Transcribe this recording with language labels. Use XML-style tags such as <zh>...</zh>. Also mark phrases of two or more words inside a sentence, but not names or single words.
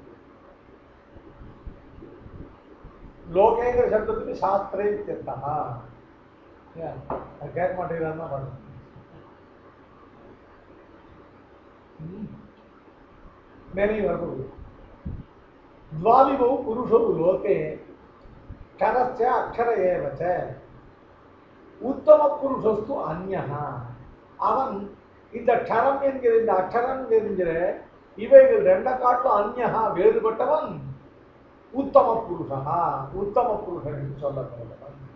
<ta>லோகேங்கிற சப்தத்துக்கு சாஸ்திரே தெத்தா கேட்க மாட்டேங்கிறான்னு தான் பாருங்க. மேலேயும் வரப்படுது.</ta> <sa>द्वाविमौ पुरुषौ लोके क्षरस्य अक्षर एवच्च उत्तम पुरुषस्तु अन्यः.</sa> <ta>அவன் இந்த க்ஷரம் என்கிற இந்த அக்ஷரம் என்கிற இவைகள் ரெண்டை காட்டும் அந்யஹா வேறுபட்டவன் உத்தம புருஷா, உத்தம புருஷன் என்று சொல்லப்படுகிறவன்.</ta>